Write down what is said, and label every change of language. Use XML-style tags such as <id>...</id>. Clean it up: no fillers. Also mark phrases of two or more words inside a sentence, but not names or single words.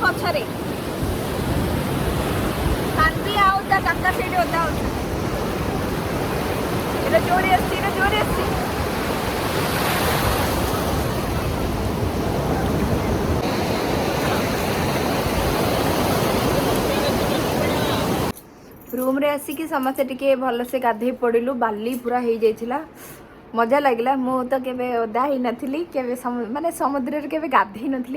<or>ବର୍ଷାରେ ସାନ୍ଭି ଆଉ ତା କାକା ସେଇଠି ଓଦା ହଉଛି। ଏଇଟା ଜୋରେ ଆସିଛି, ଏଇଟା ଜୋରେ ଆସିଛି। ରୁମରେ ଆସିକି ସମସ୍ତେ ଟିକେ ଭଲସେ ଗାଧେ ପଡ଼ିଲୁ। ବାଲି ପୂରା ହୋ ଯାଇଥିଲା, ମଜା ଲାଗିଲା। ମୁ ତ କେବେ ଓଦା ହି ନଥିଲି, କେବେ ମାନେ ସମୁଦ୍ର ରେ କେବେ ଗାଧେ ନଥିଲି।</or>